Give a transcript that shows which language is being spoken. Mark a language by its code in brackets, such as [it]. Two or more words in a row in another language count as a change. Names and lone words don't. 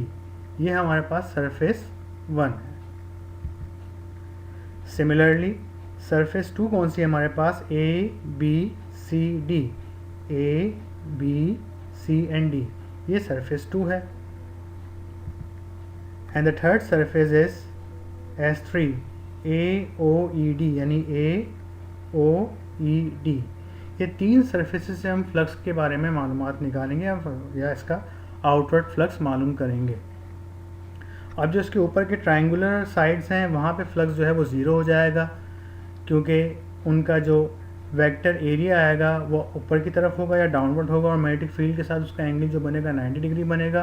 [hi] ये हमारे पास [en] surface one [hi] है. [en] similarly surface two [hi] कौन सी है हमारे पास? [en] A, B, C, D. A, B, C एंड D. [hi] ये सरफेस टू है. [en] and the third surface is S3, A, O, E, D, [hi] यानी A, O, E, [en] D. [hi] ये तीन सरफेसेस से हम फ्लक्स के बारे में मालूमात निकालेंगे या इसका [en] outward flux [hi] मालूम करेंगे. अब जो इसके ऊपर के [en] triangular sides [hi] हैं वहाँ पे फ्लक्स जो है वो ज़ीरो हो जाएगा, क्योंकि उनका जो [en] vector area [hi] आएगा वो ऊपर की तरफ होगा या डाउनवर्ड होगा, और [en] magnetic field [hi] के साथ उसका एंगल जो बनेगा 90 डिग्री बनेगा.